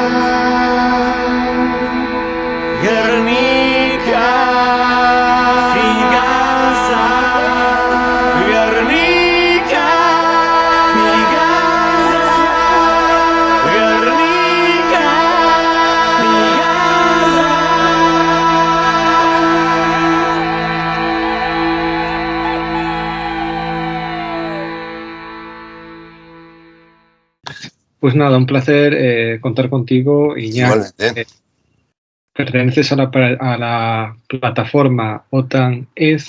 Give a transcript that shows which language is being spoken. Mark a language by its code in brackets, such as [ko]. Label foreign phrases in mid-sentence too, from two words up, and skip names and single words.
[es] Gernika في Gaza Gernika في Gaza Gernika في Gaza Pues nada, un placer contar contigo, Iñaki. Igualmente. Perteneces a la plataforma OTAN-EZ